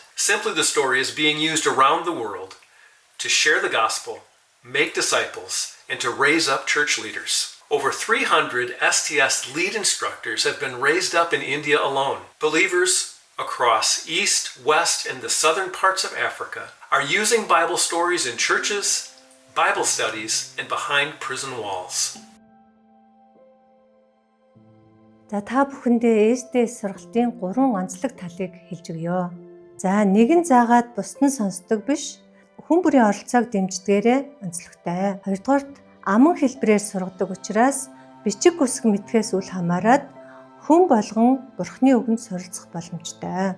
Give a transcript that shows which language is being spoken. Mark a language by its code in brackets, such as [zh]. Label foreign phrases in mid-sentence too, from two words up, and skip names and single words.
[en] Simply the story is being used around the world to share the gospel, make disciples, and to raise up church leaders. Over 300 STS lead instructors have been raised up in India alone. Believers across East, West, and the southern parts of Africa are using Bible stories in churches, Bible studies, and behind prison walls. [mn] Та бүхэндээ SDS сургалтын 3 онцлог талыг хэлж өгье. Нэгэн заагаад бусд нь сонсдог биш, хүн бүрийн оролцоог дэмждгээрээ онцлогтой. Хоёрдугаарт аман хэлбэрээр сургадаг учраас бичиг үсэг мэдхээс үл хамааран хүн болгон Бурхны үгэнд суралцах боломжтой.